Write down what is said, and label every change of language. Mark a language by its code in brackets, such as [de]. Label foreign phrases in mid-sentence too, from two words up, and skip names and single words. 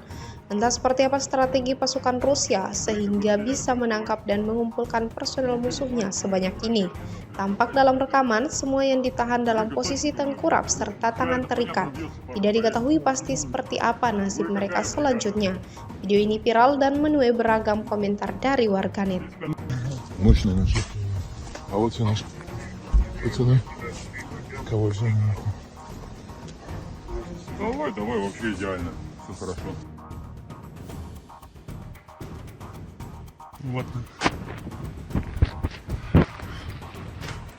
[id] Entah seperti apa strategi pasukan Rusia sehingga bisa menangkap dan mengumpulkan personel musuhnya sebanyak ini. Tampak dalam rekaman, semua yang ditahan dalam posisi tengkurap serta tangan terikat. Tidak diketahui pasti seperti apa nasib mereka selanjutnya. Video ini viral dan menuai beragam komentar dari warganet. [ru] Мощно наши. А вот все наши пацаны. Кого взяли нахуй? Давай, вообще идеально. Все хорошо. Вот. Эти пацаны, знаете что?